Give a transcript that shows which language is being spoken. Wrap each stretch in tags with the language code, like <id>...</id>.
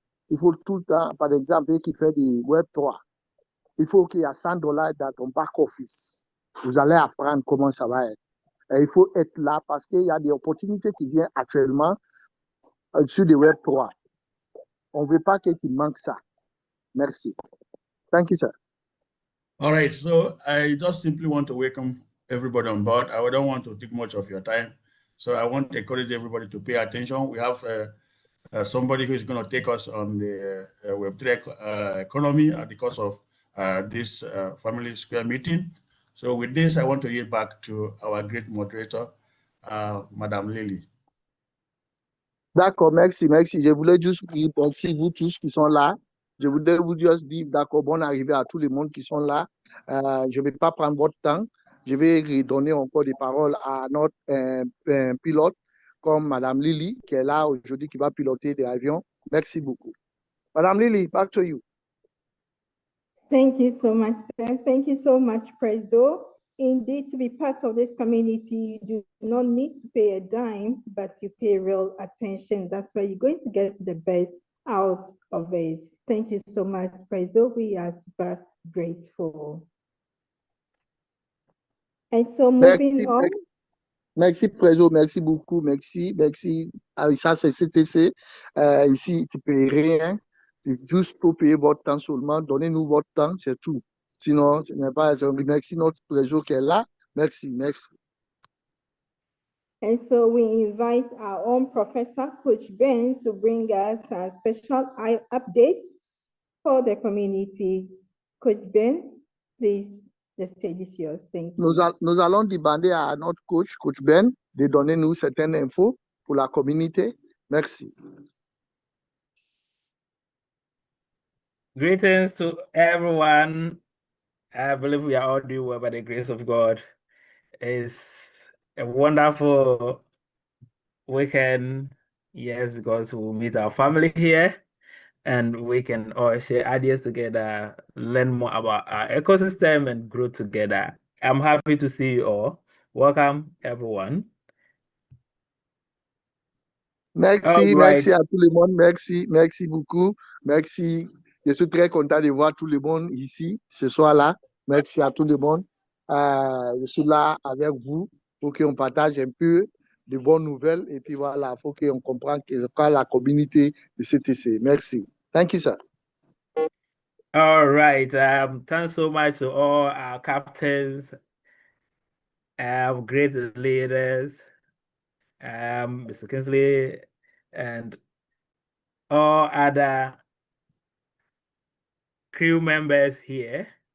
<fr>Il faut tout le temps, par exemple, qui fait du Web 3, il faut qu'il y ait $100 dans ton back-office. Vous allez apprendre comment ça va être. Et il faut être là parce qu'il y a des opportunités qui viennent actuellement sur le Web 3. On ne veut pas qu'il manque ça. Merci.</fr> <en>Thank you, sir. All right, so I just simply want to welcome everybody on board. I don't want to take much of your time. So I want to encourage everybody to pay attention. We have somebody who is going to take us on the Web3 economy at the course of this Family Square meeting. So with this, I want to yield back to our great moderator, Madame Lily.</en> <fr>D'accord, merci, merci. Je voulais juste merci vous tous qui sont là. Je voudrais vous juste dire, d'accord, bonne arrivée à tout le monde qui sont là. Je ne vais pas prendre votre temps. Je vais redonner encore des paroles à notre pilote, comme Madame Lily, qui est là aujourd'hui, qui va piloter des avions. Merci beaucoup.</fr> <en>Madame Lily, back to you. Thank you so much, sir. Thank you so much, President. Indeed, to be part of this community, you do not need to pay a dime, but you pay real attention. That's why you're going to get the best out of it. Thank you so much, Prezo. We are super grateful. And so moving on.</en> <fr>Merci, Prezo. Merci beaucoup. Merci. Merci. Ah, ça, c'est CTC. Ici, tu ne payes rien. C'est juste pour payer votre temps seulement. Donnez-nous votre temps, c'est tout. Sinon, ce n'est pas. Merci notre Prezo qui est là. Merci. Merci.</fr> <en>And so we invite our own Professor, Coach Ben, to bring us a special update for the community. Coach Ben, please, the stage is yours. Thank you.</en> <fr>Nous allons demander à notre coach, Coach Ben, de donner nous certaines infos pour la communauté. Merci.</fr> <en>Greetings to everyone. I believe we are all doing well by the grace of God. It's a wonderful weekend, yes, because we'll meet our family here and we can all share ideas together, learn more about our ecosystem and grow together. I'm happy to see you all. Welcome, everyone.</en> <fr>Merci, merci à tout le monde. Merci, merci beaucoup. Merci. Je suis très content de voir tout le monde ici ce soir-là. Merci à tout le monde. Je suis là avec vous pour qu'on partage un peu de bonnes nouvelles et puis voilà, il faut qu'on comprenne que c'est quoi la communauté de CTC. Merci.</fr> <en>Thank you, sir. All right. Thanks so much to all our captains, great leaders, Mr. Kingsley, and all other crew members here.</en>